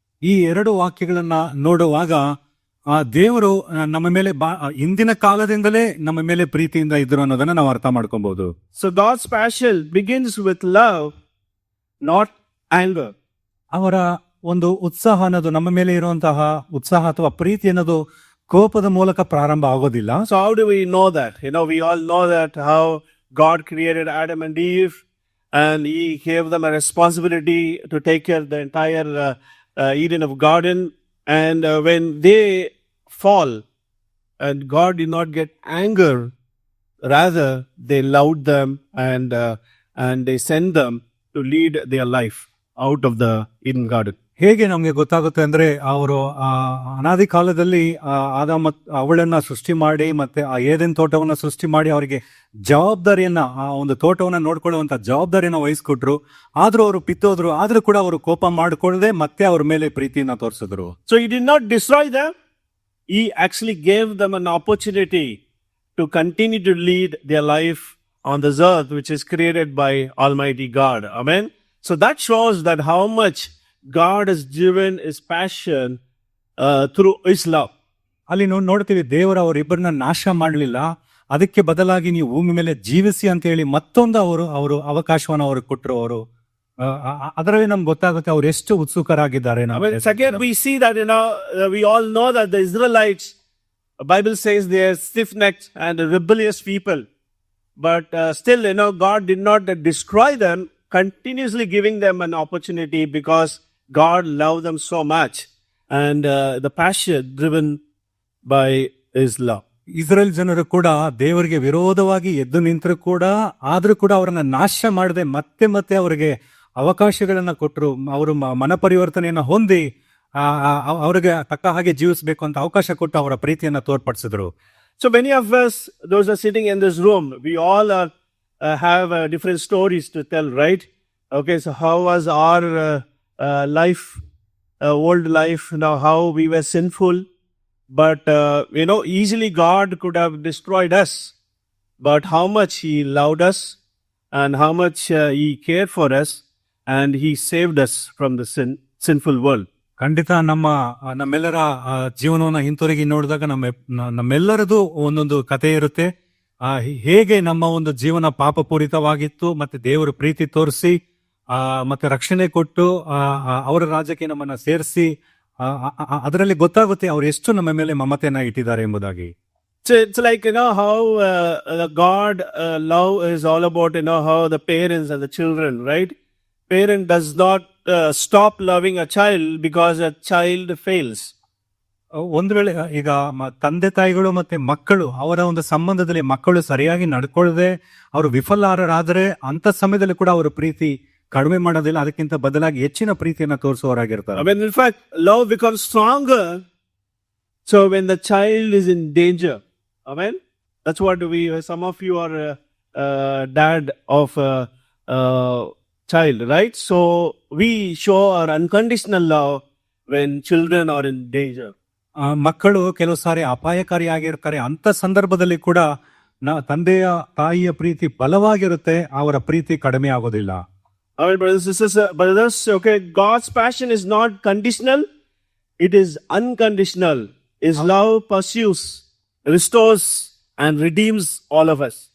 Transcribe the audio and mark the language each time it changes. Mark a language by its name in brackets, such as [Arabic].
[Kannada] ಈ ಎರಡು ವಾಕ್ಯಗಳನ್ನ ನೋಡುವಾಗ ಆ ದೇವರು ನಮ್ಮ ಮೇಲೆ ಇಂದಿನ ಕಾಲದಿಂದಲೇ ನಮ್ಮ ಮೇಲೆ ಪ್ರೀತಿಯಿಂದ ಇದ್ರು ಅನ್ನೋದನ್ನ ನಾವು ಅರ್ಥ ಮಾಡ್ಕೊಬಹುದು. [English] So God's passion begins with love, not anger. [Kannada] ಅವರ ಒಂದು ಉತ್ಸಾಹ ಅನ್ನೋದು, ನಮ್ಮ ಮೇಲೆ ಇರುವಂತಹ ಉತ್ಸಾಹ ಅಥವಾ ಪ್ರೀತಿ ಅನ್ನೋದು ಕೋಪದ ಮೂಲಕ ಪ್ರಾರಂಭ ಆಗೋದಿಲ್ಲ. [English] So how do we know that? We all know that how God created Adam and Eve, and He gave them a responsibility to take care of the entire Eden of garden. And when they fall, and God did not get anger, rather they loved them and they sent them to lead their life out of the Eden garden. [Kannada] ಹೇಗೆ ನಮ್ಗೆ ಗೊತ್ತಾಗುತ್ತೆ ಅಂದ್ರೆ, ಅವರು ಅನಾದಿ ಕಾಲದಲ್ಲಿ ಆದಾಮ ಅವಳನ್ನ ಸೃಷ್ಟಿ ಮಾಡಿ ಮತ್ತೆ ಆ ಏದೆನ್ ತೋಟವನ್ನ ಸೃಷ್ಟಿ ಮಾಡಿ ಅವರಿಗೆ ಜವಾಬ್ದಾರಿಯನ್ನ, ಆ ಒಂದು ತೋಟವನ್ನ ನೋಡ್ಕೊಳ್ಳುವಂತ ಜವಾಬ್ದಾರಿಯನ್ನ ವಹಿಸ್ಕೊಟ್ರು. ಆದ್ರೂ ಅವರು ಪಿತ್ತೋದ್ರು, ಆದ್ರೂ ಕೂಡ ಅವರು ಕೋಪ ಮಾಡ್ಕೊಳ್ಳದೆ ಮತ್ತೆ ಅವ್ರ ಮೇಲೆ ಪ್ರೀತಿಯನ್ನ ತೋರಿಸಿದ್ರು. [English] So He did not destroy them. He actually gave them an opportunity to continue to lead their life on this earth, which is created by Almighty God. Amen. So that shows that how much God has given His passion through His love. [Kannada] ಅಲ್ಲಿ ನೋಡ್ತೀವಿ, ದೇವರು ಅವರಿಬ್ಬರನ್ನ ನಾಶ ಮಾಡಲಿಲ್ಲ, ಅದಕ್ಕೆ ಬದಲಾಗಿ ನೀವು ಭೂಮಿ ಮೇಲೆ ಜೀವಿಸಿ ಅಂತ ಹೇಳಿ ಮತ್ತೊಂದು ಅವರು ಅವಕಾಶವನ್ನು ಅವ್ರಿಗೆ ಕೊಟ್ಟರು. ಅವರು ಅದರಲ್ಲಿ ನಮ್ಗೆ ಗೊತ್ತಾಗುತ್ತೆ ಅವ್ರು ಎಷ್ಟು ಉತ್ಸುಕರಾಗಿದ್ದಾರೆ [English] I mean, second, we see that, we all know that the Israelites, the Bible says they are stiff-necked and rebellious people. But still, God did not destroy them, continuously giving them an opportunity because God loved them so much. And the passion driven by His love. [Kannada] Israel ಜನರು ಕೂಡ ದೇವರಿಗೆ ವಿರೋಧವಾಗಿ ಎದ್ದು ನಿಂತರೂ ಕೂಡ ಆದ್ರೂ ಕೂಡ ಅವರನ್ನ ನಾಶ ಮಾಡದೆ ಮತ್ತೆ ಮತ್ತೆ ಅವರಿಗೆ ಅವಕಾಶಗಳನ್ನ ಕೊಟ್ಟರು. ಅವರು ಮನ ಪರಿವರ್ತನೆಯನ್ನ ಹೊಂದಿ ಅವರಿಗೆ ತಕ್ಕ ಹಾಗೆ ಜೀವಿಸಬೇಕು ಅಂತ ಅವಕಾಶ ಕೊಟ್ಟು ಅವರ ಪ್ರೀತಿಯನ್ನ ತೋರ್ಪಡಿಸಿದ್ರು. [English] So many of us, those are sitting in this room, we all have different stories to tell, right? Okay, so how was our life, old life, how we were sinful. But, easily God could have destroyed us. But how much He loved us and how much He cared for us and He saved us from the sinful world. [Kannada] ಖಂಡಿತ ನಮ್ಮೆಲ್ಲರ ಜೀವನವನ್ನ ಹಿಂತಿರುಗಿ ನೋಡಿದಾಗ ನಮ್ಮೆಲ್ಲರದು ಒಂದೊಂದು ಕಥೆ ಇರುತ್ತೆ. ಹೇಗೆ ನಮ್ಮ ಒಂದು ಜೀವನ ಪಾಪಪೂರಿತವಾಗಿತ್ತು, ಮತ್ತೆ ದೇವರು ಪ್ರೀತಿ ತೋರಿಸಿ ಮತ್ತೆ ರಕ್ಷಣೆ ಕೊಟ್ಟು ಅವರ ರಾಜ್ಯಕ್ಕೆ ನಮ್ಮನ್ನ ಸೇರಿಸಿ ಅದರಲ್ಲಿ ಗೊತ್ತಾಗುತ್ತೆ ಅವ್ರು ಎಷ್ಟು ನಮ್ಮ ಮೇಲೆ ಮಮತೆಯನ್ನ ಇಟ್ಟಿದ್ದಾರೆ ಎಂಬುದಾಗಿ. [English] So it's like, how God love is all about, how the parents and the children, right? Parent does not stop loving a child because a child fails. [Kannada] ಒಂದು ವೇಳೆ ಈಗ ತಂದೆ ತಾಯಿಗಳು ಮತ್ತೆ ಮಕ್ಕಳು ಅವರ ಒಂದು ಸಂಬಂಧದಲ್ಲಿ ಮಕ್ಕಳು ಸರಿಯಾಗಿ ನಡ್ಕೊಳ್ಳದೆ ಅವರು ವಿಫಲರಾದರೆ ಅಂತ ಸಮಯದಲ್ಲಿ ಕೂಡ ಅವರ ಪ್ರೀತಿ ಕಡಿಮೆ ಮಾಡೋದಿಲ್ಲ, ಅದಕ್ಕಿಂತ ಬದಲಾಗಿ ಹೆಚ್ಚಿನ ಪ್ರೀತಿಯನ್ನ ತೋರಿಸುವವರಾಗಿರ್ತಾರೆ. [English] I mean, in fact, love becomes stronger. So when the child is in danger, amen. That's what some of you are dad of a child, right? So we show our unconditional love when children are in danger. [Kannada] ಮಕ್ಕಳು ಕೆಲವು ಸಾರಿ ಅಪಾಯಕಾರಿಯಾಗಿರ್ತಾರೆ. ಅಂತ ಸಂದರ್ಭದಲ್ಲಿ ಕೂಡ ತಂದೆಯ ತಾಯಿಯ ಪ್ರೀತಿ ಬಲವಾಗಿರುತ್ತೆ, ಅವರ ಪ್ರೀತಿ ಕಡಿಮೆ ಆಗೋದಿಲ್ಲ. [English] I mean, brothers, okay, God's passion is not conditional, it is unconditional. His love pursues, restores and redeems all of us.